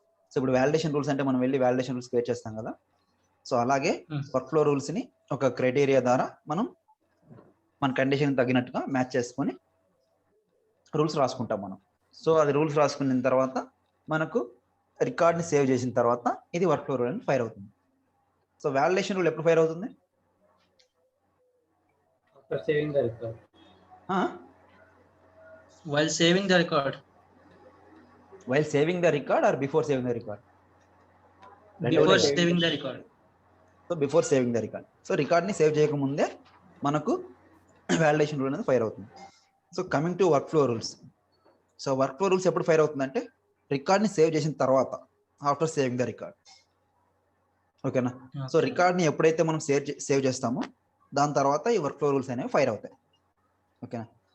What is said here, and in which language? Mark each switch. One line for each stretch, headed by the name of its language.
Telugu: So ఇప్పుడు validation rules అంటే మనం వెళ్ళి వ్యాలిడేషన్ రూల్స్ క్రియేట్ చేస్తాం కదా. సో అలాగే వర్క్ ఫ్లో రూల్స్ని ఒక క్రైటీరియా ద్వారా మనం మన కండిషన్ తగినట్టుగా మ్యాచ్ చేసుకొని రూల్స్ రాసుకుంటాం మనం. సో అది రూల్స్ రాసుకున్న తర్వాత మనకు రికార్డ్ని సేవ్ చేసిన తర్వాత ఇది వర్క్ ఫ్లో రూల్ అని ఫైర్ అవుతుంది. సో వ్యాలిడేషన్ రూల్ ఎప్పుడు ఫైర్ అవుతుంది?
English: After saving the record. While saving the record. While saving the record or before saving the record? Before saving the record. So before saving the record.
Telugu: So record ni save చేయకముందే మనకు validation rule అనేది fire అవుతుంది. So coming to work flow rules. So work flow rules ఎప్పుడు fire అవుతుందంటే రికార్డ్ని save చేసిన తర్వాత,
English: After saving the record.
Telugu: ఓకేనా? So రికార్డ్ని ఎప్పుడైతే మనం సేవ్ చేస్తామో దాని తర్వాత ఈ వర్క్ ఫ్లో రూల్స్ అనేవి ఫైర్ అవుతాయి. ఓకేనా?